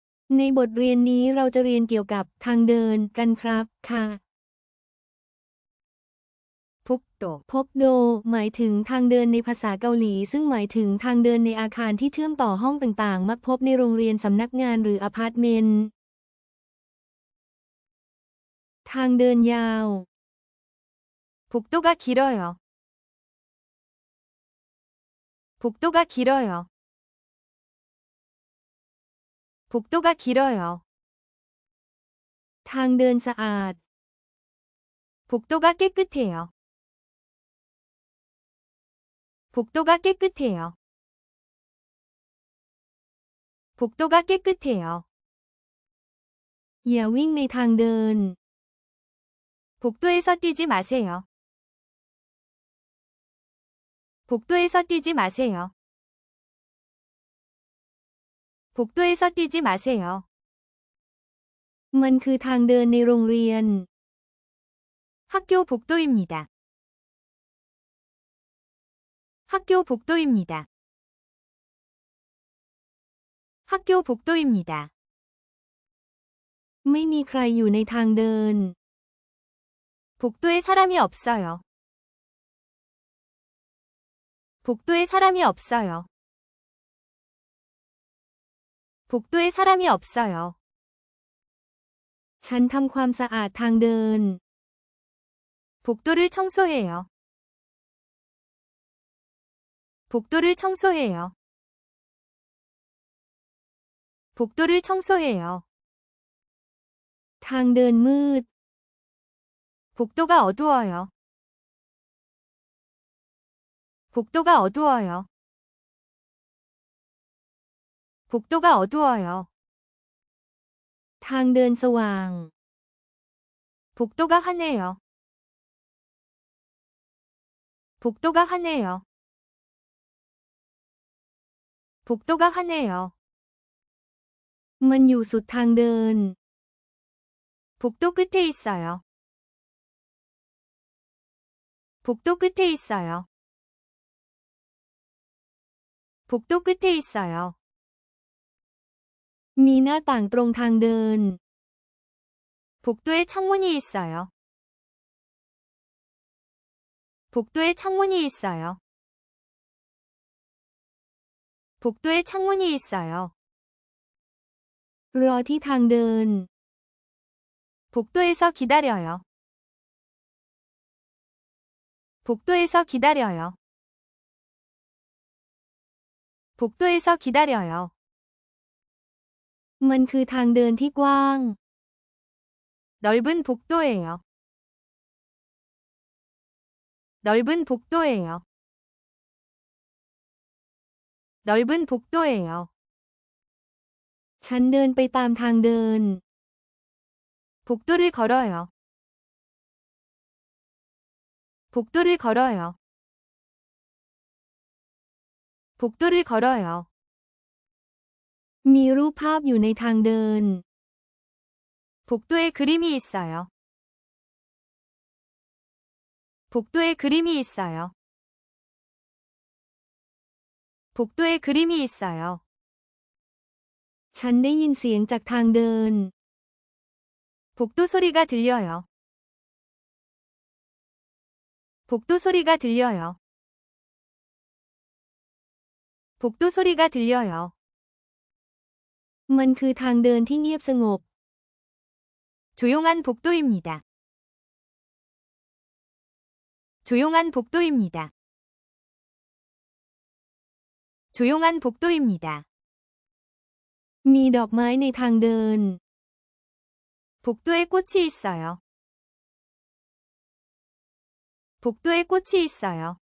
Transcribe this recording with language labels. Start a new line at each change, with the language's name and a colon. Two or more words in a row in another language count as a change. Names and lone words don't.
Thai: ในบทเรียนนี้เราจะเรียนเกี่ยวกับทางเดินกันครับค่ะพกโดหมายถึงทางเดินในภาษาเกาหลีซึ่งหมายถึงทางเดินในอาคารที่เชื่อมต่อห้องต่างๆมักพบในโรงเรียนสำนักงานหรืออพาร์ตเมนต์ทางเดินยาว
Korean: 복도가 길어요.
Thai: ทางเดินสะอาด
Korean: 복도가 깨끗해요. 복도가 깨끗해요.
Thai: อย่าวิ่งในทางเดิน
Korean: 복도에서 뛰지 마세요. 복도에서 뛰지 마세요. 복도에서 뛰지 마세요.
Thai: มันคือทางเดินในโรงเรียน
Korean: 학교 복도입니다. 학교 복도입니다. 학교 복도입니다.
Thai: ไม่มีใครอยู่ในทางเดิน
Korean: 복도에 사람이 없어요. 복도에 사람이 없어요. 복도에 사람이 없어요.
Thai: ฉันทำความสะอาดทางเดิน
Korean: 복도를 청소해요. 복도를 청소해요. 복도를 청소해요.
Thai: ทางเดินมืด
Korean: 복도가 어두워요. 복도가 어두워요. 복도가 어두워요.
Thai: ทางเดินสว่าง
Korean: 복도가 환해요. 복도가 환해요. 복도가 환해요.
Thai: มันอยู่สุดทางเดิน
Korean: 복도 끝에 있어요. 복도 끝에 있어요. 복도 끝에 있어요.
Thai: มีหน้าต่างตรงทางเดิน
Korean: 복도에 창문이 있어요. 복도에 창문이 있어요. 복도에 창문이 있어요.
Thai: รอที่ทางเดิน
Korean: 복도에서 기다려요. 복도에서 기다려요. 복도에서 기다려요.
Thai: มันคือทางเดินที่กว้าง
Korean: 넓은 복도예요. 넓은 복도예요. 넓은 복도예요.
Thai: ฉันเดินไปตามทางเดิน
Korean: 복도를 걸어요. 복도를 걸어요. 복도를 걸어요.
Thai: มีรูปภาพอยู่ในทางเดิน
Korean: 복도에 그림이 있어요. 복도에 그림이 있어요. 복도에 그림이 있어요.
Thai: ฉันได้ยินเสียงจากทางเดิน
Korean: 복도 소리가 들려요. 복도 소리가 들려요. 복도 소리가 들려요.
Thai: มันคือทางเดินที่เงียบสงบ
Korean: 조용한 복도입니다. 조용한 복도입니다. 조용한 복도입니다.
Thai: มีดอกไม้ในทางเดิน
Korean: 복도에 꽃이 있어요. 복도에 꽃이 있어요.